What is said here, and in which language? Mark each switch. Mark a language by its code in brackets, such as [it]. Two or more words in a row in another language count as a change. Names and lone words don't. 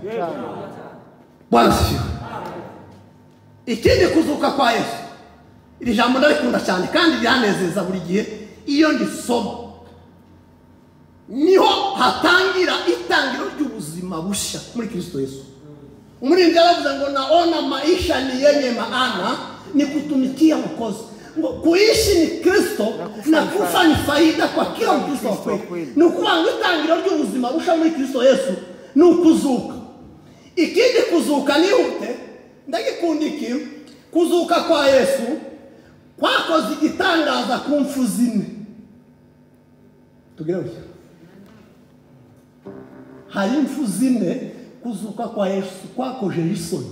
[sw] Bwana sifiwe. [rw] Ikindi kuzuka kwa Yesu. Iri jambo ndarikunda cyane kandi ryanezeza buri gihe iyo ndisoma. Niho hatangira itangiro ry'ubuzima busha muri Kristo Yesu. Umuririmbyi yaravuze ngo [sw] naona maisha ni yenye maana ni kutumikia Mwokozi. Ngo kuishi ni Kristo na kufa ni faida kwa kila Mkristo wa kweli. [rw] Ni ukuvuga ngo itangiro ry'ubuzima busha muri Kristo Yesu ni ukuzuka. Ikindi kuzuka ni ute ndagikundiki kuzuka kwa Yesu kwakoze igitangaza ku mfu zine. Tugire uko hari imfu zine kuzuka kwa Yesu kwakoje isoni.